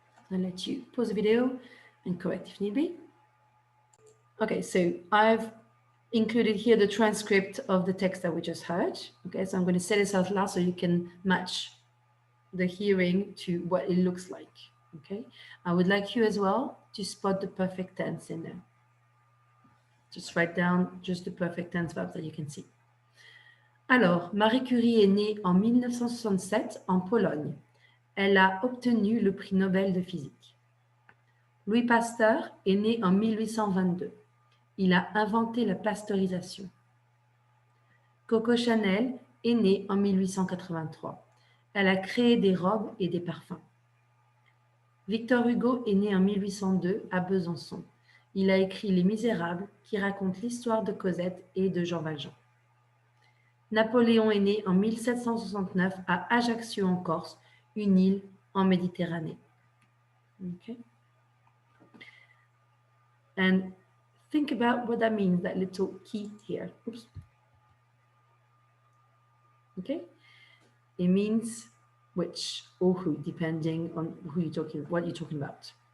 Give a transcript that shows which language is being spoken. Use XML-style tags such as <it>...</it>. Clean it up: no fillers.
<en>I'll let you pause the video and correct if need be. Okay, so I've included here the transcript of the text that we just heard. Okay, so I'm going to say this out loud so you can match the hearing to what it looks like. Okay, I would like you as well to spot the perfect tense in there. Just write down just the perfect tense verbs that you can see.</en> <fr>Alors, Marie Curie est née en 1967 en Pologne. Elle a obtenu le prix Nobel de physique. Louis Pasteur est né en 1822. Il a inventé la pasteurisation. Coco Chanel est née en 1883. Elle a créé des robes et des parfums. Victor Hugo est né en 1802 à Besançon. Il a écrit Les Misérables, qui raconte l'histoire de Cosette et de Jean Valjean. Napoléon est né en 1769 à Ajaccio en Corse, une île en Méditerranée.</fr> <en>Okay. And think about what that means, that little key here. Oops. Okay. It means which or who, depending on who you're talking, what you're talking about.</en>